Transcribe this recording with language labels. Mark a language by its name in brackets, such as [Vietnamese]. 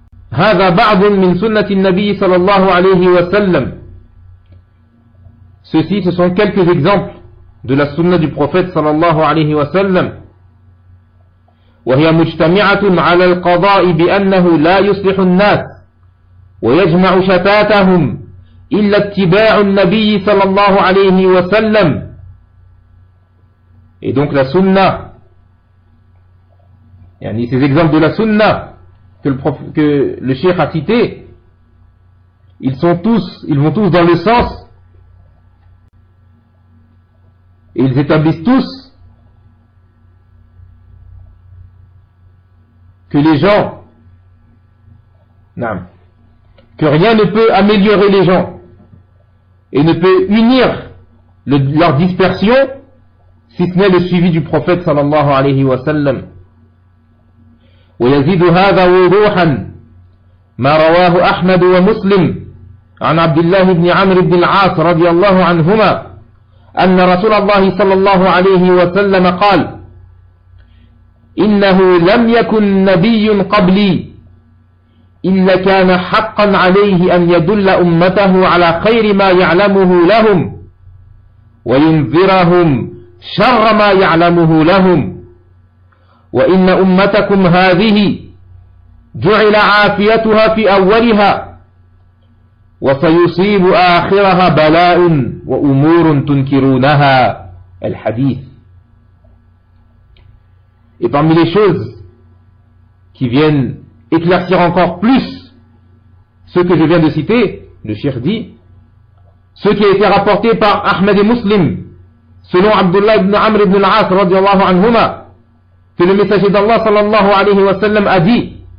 [French] هذا بعض من سنة النبي صلى الله عليه وسلم. Ceci, ce sont quelques exemples de la sunna du prophète صلى الله عليه وسلم. [Arabic] وهي مجتمعة على القضاء بأنه لا يصلح الناس ويجمع شتاتهم إلا اتباع النبي صلى الله عليه وسلم. [French] Et donc la sunna, ces exemples de la sunna que le cheikh a cité, ils vont tous dans le sens et ils établissent tous que les gens, que rien ne peut améliorer les gens et ne peut unir leur dispersion si ce n'est le suivi du prophète sallallahu alayhi wa sallam. [Arabic] ويزيد هذا وضوحا ما رواه أحمد ومسلم عن عبد الله بن عمرو بن العاص رضي الله عنهما أن رسول الله صلى الله عليه وسلم قال: إنه لم يكن نبي قبلي إلا كان حقا عليه أن يدل أمته على خير ما يعلمه لهم وينذرهم شر ما يعلمه لهم. وإن أمتكم هذه جعل عافيتها في أولها وسيصيب آخرها بلاء وأمور تنكرونها. الحديث. [French] Et parmi les choses qui viennent éclaircir encore plus ce que je viens de citer, le cheikh dit, ce qui a été rapporté par Ahmed et Muslim, selon Abdullah ibn Amr ibn al-As radiallahu anhuma, que le messager d'Allah sallallahu alayhi wa sallam a dit: